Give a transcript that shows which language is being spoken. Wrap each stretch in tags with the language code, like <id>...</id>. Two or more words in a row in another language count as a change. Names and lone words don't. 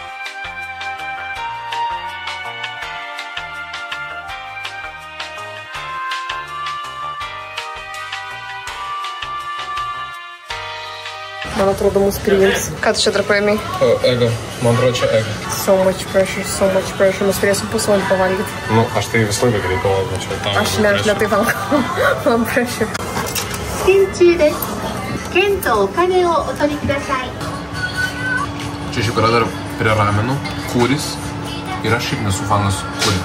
<lt>Man atrodo, mūsų priims. Ką tu čia dar paėmei? Ego. Man atrodo, čia ego.</lt> <en>So much pressure, so much pressure.</en> <lt>Mes turėsim pusvalandį pavalgyti. Nu, aš tai visą laiką greitai pavalgyčiau. Aš ne tai valgau. Man pressure. Čia šiaip yra dar prie ramenų kūris. Ir aš šiaip nesu fanas kūri.</lt>